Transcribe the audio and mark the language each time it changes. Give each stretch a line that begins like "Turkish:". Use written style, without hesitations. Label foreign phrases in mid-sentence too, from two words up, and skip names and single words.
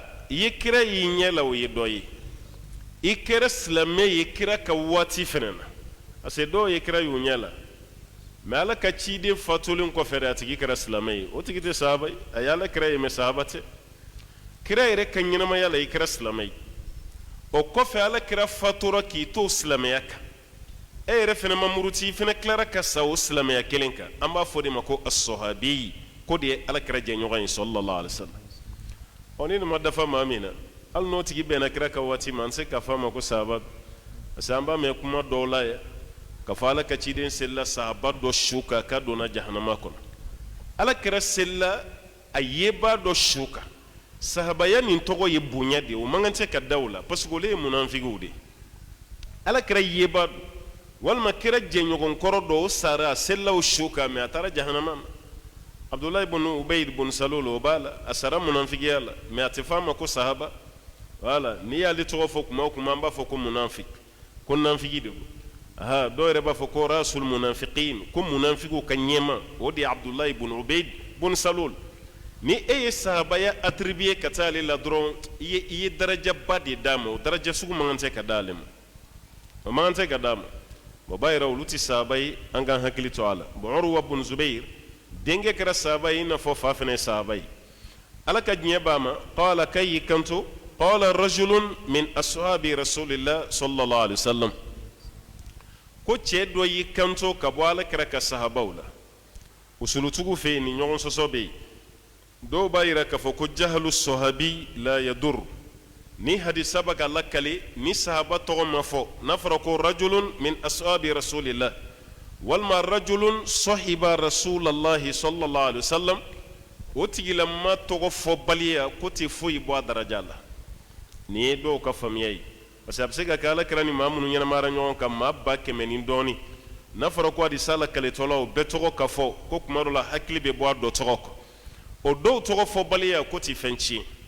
Bambara: ye kira yi ɲɛ la o ye dɔ ye i kɛra silamɛ ye kira ka waati fɛnɛ na parce que dɔw ye kira y'u ɲɛ la mais ala ka ciden fatulen kɔfɛ de a tigi kɛra silamɛ ye o tigi tɛ sahaba ye a ye ala kira ye mais sahaba tɛ kira yɛrɛ ka ɲɛnamaya la i kɛra silamɛ ye o kɔfɛ ala kira fatura k'i to silamɛya kan e yɛrɛ fɛnɛ ma muruti i fɛnɛ tilara ka sa o silamɛya kelen kan an b'a fɔ de ma ko as-sahabi ko de ye ala kira jɛɲɔgɔn ye
Arabic: صلى الله عليه وسلم
Bambara: ɔ ni nin ma dafa maa min na hali n'o tigi bɛnna kira ka waati ma an se k'a fɔ a ma ko sahaba parce que an b'a mɛn kuma dɔw la ye k'a fɔ ala ka ciden selila sahaba dɔ su kan k'a donna jahanama kɔnɔ ala kira selila a yeba dɔ su kan sahabaya nin tɔgɔ ye bonya de ye o man kan tɛ ka da o la parce que olu ye munafigiw de ye ala kira yeba don walima kira jɛɲɔgɔn kɔrɔ dɔ o sara a selila o su kan mais a taara jahanama ma abdullahi ibn ubayd ibn salul o b'a la a sara munafigiya la mais a tɛ fɔ a ma ko sahaba wala n'i y'ale tɔgɔ fɔ kuma o kuma an b'a fɔ ko munafik ko nafigi de don aha dɔw yɛrɛ b'a fɔ ko
Arabic: رأس المنافقين
Bambara: ko munafigiw ka ɲɛma o de ye abdullahi ibn ubayd ibn salul ni e ye sahabaya attribué ka taa ale la dɔrɔn i ye darajaba de d'a ma o daraja sugu man kan tɛ ka d'ale ma o man kan tɛ ka d'a ma o b'a yira olu tɛ sahaba ye an k'an hakili to a la bon urwa ibn zubair denkɛ kɛra sahaba ye i n'a fɔ fa fɛnɛ ye sahaba ye ala ka diɲɛ b'a ma qala k'a y'i kanto
Arabic: قال رجل من أصحاب رسول الله صلى الله عليه وسلم
Bambara: ko cɛ dɔ y'i kanto ka bɔ ala kɛra ka sahabaw la usulutigiw fɛ yen ni ɲɔgɔn sɔsɔ bɛ yen dɔw b'a yira k'a fɔ ko
Arabic: جهالة الصحابي لا تضر
Bambara: ni hadisa bɛ ka lakale ni sahaba tɔgɔ ma fɔ n'a fɔra ko
Arabic: رجل من أصحاب رسول الله
Bambara: walima
Arabic: رجل صحب رسول الله صلى الله عليه وسلم
Bambara: o tigilama tɔgɔ fɔ baliya ko tɛ foyi bɔ a daraja la nin ye dɔw ka faamuya ye parce que a bɛ se ka kɛ ala kɛra ni maa minnu ɲɛnamara ɲɔgɔn kan maa ba kɛmɛ ni dɔɔnin n'a fɔra ko hadisa lakaletɔlaw bɛɛ tɔgɔ ka fɔ ko kuma dɔ la hakili bɛ bɔ a dɔ tɔgɔ kɔ o dɔw tɔgɔ fɔ baliya ko tɛ fɛn tiɲɛ